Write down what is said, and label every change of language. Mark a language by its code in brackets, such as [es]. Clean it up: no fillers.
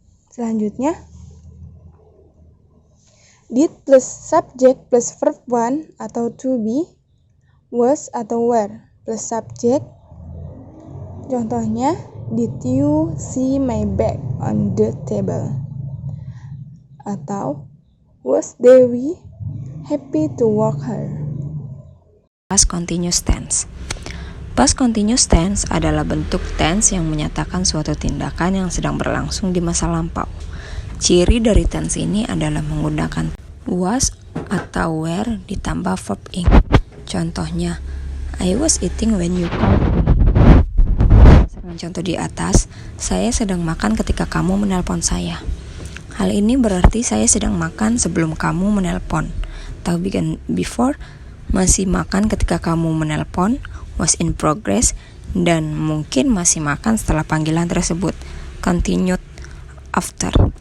[id] Selanjutnya, [en] did plus subject plus verb one atau to be, was atau were plus subject. Contohnya, did you see my bag on the table? [id] Atau, [en] was Dewi happy to walk her? Past continuous tense. [id] Past continuous tense adalah bentuk tense yang menyatakan suatu tindakan yang sedang berlangsung di masa lampau. Ciri dari tense ini adalah menggunakan was atau were ditambah verb ing. Contohnya, [en] I was eating when you called me. [id] Berdasarkan contoh di atas, saya sedang makan ketika kamu menelpon saya. Hal ini berarti saya sedang makan sebelum kamu menelpon. Atau [en] began before, [id] masih makan ketika kamu menelpon, [en] was in progress, [id] dan mungkin masih makan setelah panggilan tersebut, [en] continued after.